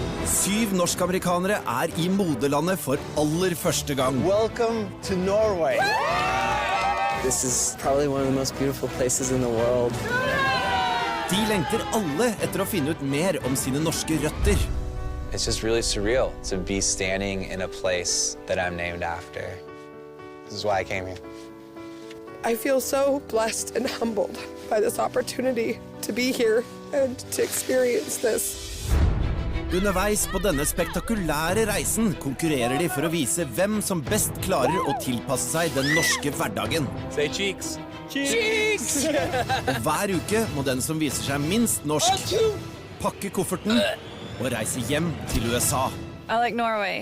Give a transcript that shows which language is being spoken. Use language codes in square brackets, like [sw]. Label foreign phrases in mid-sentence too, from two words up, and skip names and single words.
[no] 7 norsk-amerikanere I moderlandet for aller første gang. [en] Welcome to Norway. This is probably one of the most beautiful places in the world. [no] De lengter alle etter å finne ut mer om sine norske røtter. [en] It's just really surreal to be standing in a place that I'm named after. This is why I came here. I feel so blessed and humbled by this opportunity to be here and to experience this. [no] Underveis på denne spektakulære reisen konkurrerer de for å vise hvem som best klarer å tilpasse seg den norske hverdagen. [en] Say cheeks. Cheeks! [no] Og hver uke må den som viser seg minst norsk pakke kofferten og reise hjem til USA. [en] I like Norway.